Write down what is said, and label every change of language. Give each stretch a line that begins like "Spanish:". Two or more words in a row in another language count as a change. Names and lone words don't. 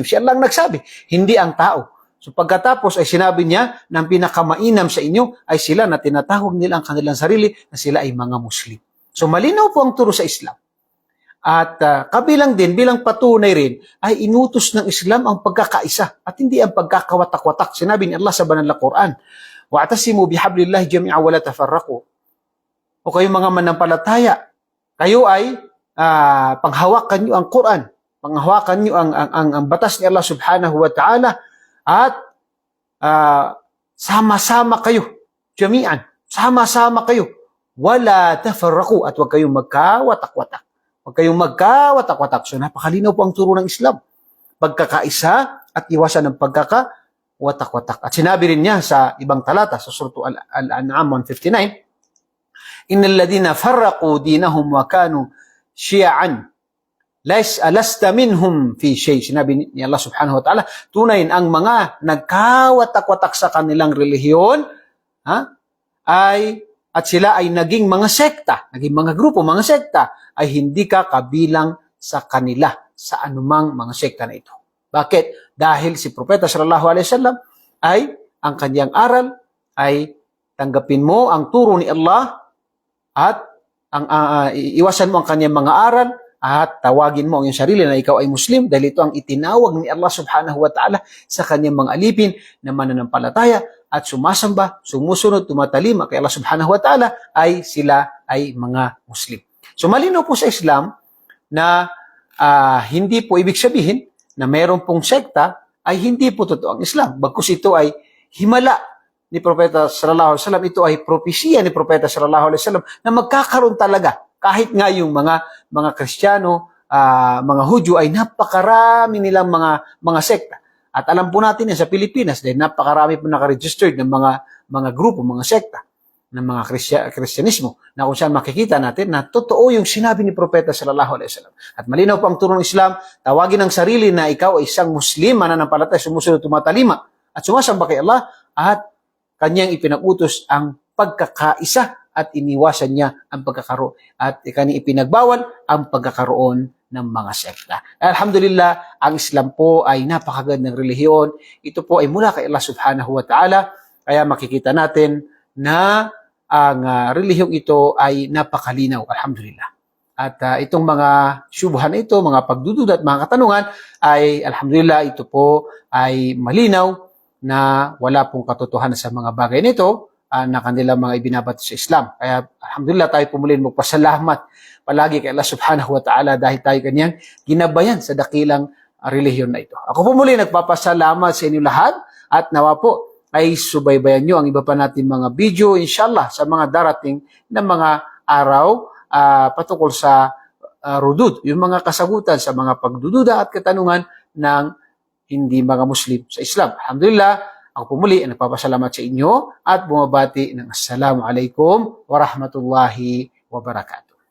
Filipino: Siya lang nagsabi, hindi ang tao. So, pagkatapos ay sinabi niya na ang pinakamainam sa inyo ay sila na tinatawag nila ang kanilang sarili na sila ay mga Muslim. So, malinaw po ang turo sa Islam. At kabilang din, bilang patunay rin, ay inutos ng Islam ang pagkakaisa at hindi ang pagkakawatak-watak. Sinabi ni Allah sa banal na Quran,
Arabic: واعتصموا بحبل الله جميعا ولا تفرقوا.
Filipino: O kayong mga manampalataya, kayo ay panghawakan nyo ang Quran, panghawakan nyo ang batas ni Allah
Arabic: سبحانه وتعالى
Filipino: at sama-sama kayo, jami'an, sama-sama kayo,
Arabic: ولا تفرقوا,
Filipino: at huwag kayong magkawatak-watak. Huwag kayong magkawatak-watak. So napakalinaw po ang turo ng Islam. Pagkakaisa at iwasan ng pagkakawatak-watak. At sinabi rin niya sa ibang talata, sa Surah Al-An'am 159,
Arabic: إن الذين فرقوا دينهم وكانوا شيعا لست منهم في شيء.
Filipino: Sinabi ni Allah
Arabic: سبحانه وتعالى,
Filipino: tunayin ang mga nagkawatak-watak sa kanilang relihiyon, at sila ay naging mga sekta, naging mga grupo, mga sekta, ay hindi ka kabilang sa kanila sa anumang mga sekta na ito. Bakit? Dahil si Propeta
Arabic: صلى الله عليه وسلم
Filipino: ay ang kanyang aral ay tanggapin mo ang turo ni Allah at iwasan mo ang kanyang mga aral at tawagin mo ang iyong sarili na ikaw ay Muslim dahil ito ang itinawag ni Allah
Arabic: سبحانه وتعالى
Filipino: sa kanyang mga alipin na mananampalataya at sumasamba, sumusunod, tumatalima kay Allah
Arabic: سبحانه وتعالى
Filipino: ay sila ay mga Muslim. So malinaw po sa Islam na hindi po ibig sabihin na mayroon pong sekta ay hindi po totoo ang Islam. Bagkus ito ay himala ni Propeta
Arabic: صلى الله عليه وسلم,
Filipino: ito ay propesya ni Propeta
Arabic: صلى الله عليه وسلم
Filipino: na magkakaroon talaga kahit nga yung mga Kristiyano, mga Hudyo ay napakarami nilang mga sekta. At alam po natin yan sa Pilipinas dahil napakarami po nakaregistered ng mga grupo, mga sekta ng mga Kristyanismo na kung saan makikita natin na totoo yung sinabi ni Propeta
Arabic: صلى الله عليه وسلم.
Filipino: At malinaw po ang turo ng Islam, tawagin ang sarili na ikaw ay isang Muslim, mananampalataya, sumusunod, tumatalima at sumasamba kay Allah at kanyang ipinag-utos ang pagkakaisa at iniwasan niya ang pagkakaroon at kanyang ipinagbawal ang pagkakaroon ng mga sekta. Alhamdulillah, ang Islam po ay napakagandang relihiyon. Ito po ay mula kay Allah
Arabic: سبحانه وتعالى.
Filipino: Kaya makikita natin na ang relihiyong ito ay napakalinaw. Alhamdulillah. At itong mga syubhan na ito, mga pagdududa at mga katanungan ay alhamdulillah ito po ay malinaw na wala pong katotohanan sa mga bagay nito na kanilang mga ibinabato sa Islam. Kaya alhamdulillah tayo pumulin magpasalamat palagi kay Allah
Arabic: سبحانه وتعالى
Filipino: dahil tayo kanyang ginabayan sa dakilang relihiyon na ito. Ako po muli nagpapasalamat sa inyo lahat at nawa po ay subaybayan nyo ang iba pa natin mga video, inshallah, sa mga darating na mga araw patungkol sa rudud, yung mga kasagutan sa mga pagdududa at katanungan ng hindi mga Muslim sa Islam. Alhamdulillah, ako pumuli ang nagpapasalamat sa inyo at bumabati ng
Arabic: السلام عليكم ورحمة الله وبركاته.